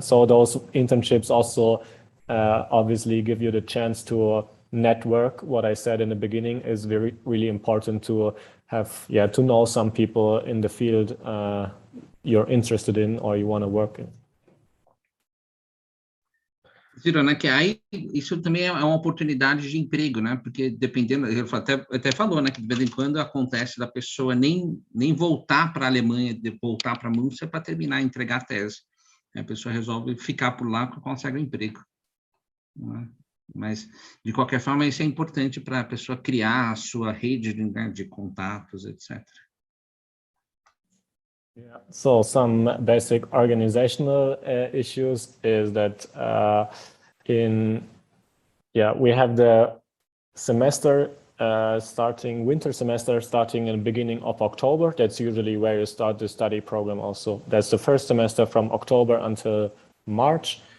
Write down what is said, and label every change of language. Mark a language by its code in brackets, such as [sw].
[en] So those internships also obviously give you the chance to network. What I said in the beginning is really important to have, to know some people in the field you're interested in or you want to work in. [pt] Ciro, né, que aí isso também é uma oportunidade de emprego, né? Porque dependendo, ele até falou, né, que de vez em quando acontece da pessoa nem voltar para a Alemanha, voltar para a Múrcia para terminar, entregar a tese. A pessoa resolve ficar por lá e consegue um emprego. Né? Mas, de qualquer forma, isso é importante para a pessoa criar a sua rede, né, de contatos, etc. [en] Yeah. So some basic organizational issues is that we have the semester winter semester starting in the beginning of October. That's usually where you start the study program also. That's the first semester from October until March.